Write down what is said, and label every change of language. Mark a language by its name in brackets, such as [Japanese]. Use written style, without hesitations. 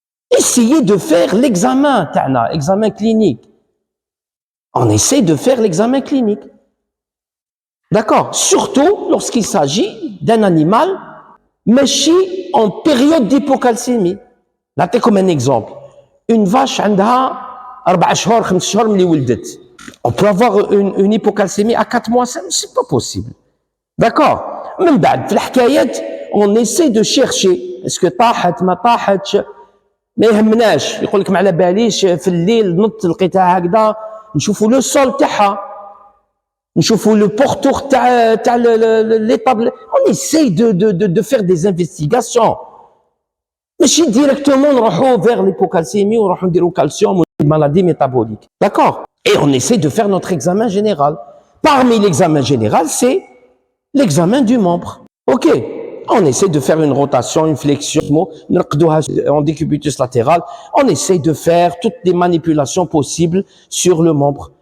[French] Essayez de faire l'examen, examen clinique. On essaie de faire l'examen clinique. D'accord? Surtout lorsqu'il s'agit d'un animal [Arabic] ماشي [French] en période d'hypocalcémie. Là, comme un exemple. Une vache [Arabic] عندها 4 شهور 5 شهور ملي ولدت. [French] On peut avoir une hypocalcémie à 4 mois, c'est pas possible. D'accord? [Arabic] من بعد في الحكايات [French] on essaie de chercher est-ce que [Arabic] طاحت ما طاحتش ما يهمناش يقول لك ما على باليش في الليل نط لقيتها هكذا نشوفوا لو سول تاعها نشوفوا لو بورتور تاع l'étable [French] on essaie de faire des investigations [Arabic] ماشي directement نروحوا [French] vers l'hypocalcémie [Arabic] ونروحوا نديروا [French] calcium ou maladie métabolique. D'accord? Et on essaie de faire notre examen général. Parmi l'examen général, c'est l'examen du membre. Ok? On essaie de faire une rotation, une flexion, en décubitus latéral. On essaie de faire toutes les manipulations possibles sur le membre.